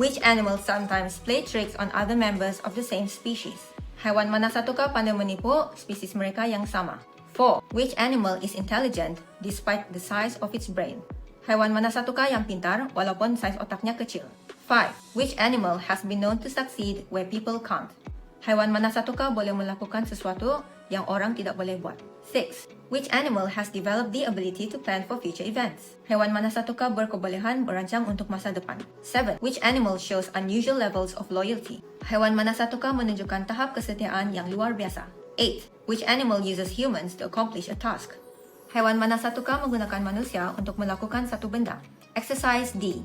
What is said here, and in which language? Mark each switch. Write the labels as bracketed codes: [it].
[en] Which animal sometimes play tricks on other members of the same species? [ms] Haiwan mana satukah pandai menipu spesies mereka yang sama? 4. [en] Which animal is intelligent despite the size of its brain? [ms] Haiwan mana satukah yang pintar walaupun saiz otaknya kecil? 5. [en] Which animal has been known to succeed where people can't? [ms] Haiwan mana satukah boleh melakukan sesuatu yang orang tidak boleh buat? 6. [en] Which animal has developed the ability to plan for future events? [ms] Haiwan mana satukah berkebolehan merancang untuk masa depan? 7. [en] Which animal shows unusual levels of loyalty? [ms] Haiwan mana satukah menunjukkan tahap kesetiaan yang luar biasa? [en] 8. Which animal uses humans to accomplish a task? [ms] Haiwan mana satukah menggunakan manusia untuk melakukan satu benda? [en] Exercise D.